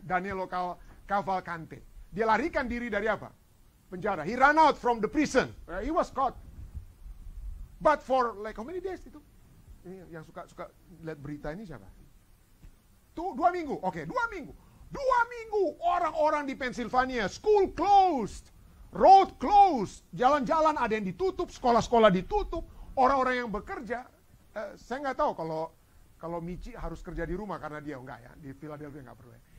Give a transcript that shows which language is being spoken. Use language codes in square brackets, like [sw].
[id] Danilo Cavalcante. Dia larikan diri dari apa? Penjara. [en] He ran out from the prison. He was caught. But for like how many days [id] itu? Ini yang suka lihat berita ini siapa? 2 minggu. Oke, 2 minggu. 2 minggu orang-orang di Pennsylvania, [en] school closed, road closed, [id] jalan-jalan ada yang ditutup, sekolah-sekolah ditutup, orang-orang yang bekerja, saya nggak tahu kalau Michi harus kerja di rumah karena dia enggak ya, di Philadelphia nggak perlu ya.